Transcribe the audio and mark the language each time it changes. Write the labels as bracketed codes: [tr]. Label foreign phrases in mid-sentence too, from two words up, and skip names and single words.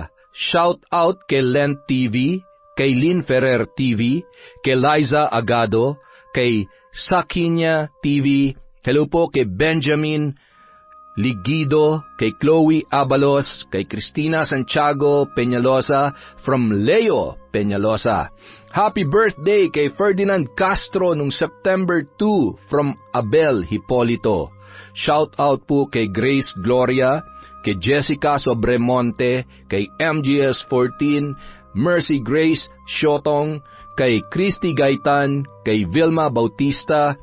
[en] Shout out [tl] kay Lent TV, kay Lynn Ferrer TV, kay Liza Agado, kay Sakinya TV. Hello po kay Benjamin Ligido, kay Chloe Abalos, kay Cristina Santiago Peñalosa from Leo Peñalosa. [en] Happy birthday [tl] kay Ferdinand Castro nung September 2 from Abel Hipolito. [en] Shout out [tl] po kay Grace Gloria, kay Jessica Sobremonte, kay MGS14, Mercy Grace Siotong, kay Christy Gaitan, kay Vilma Bautista.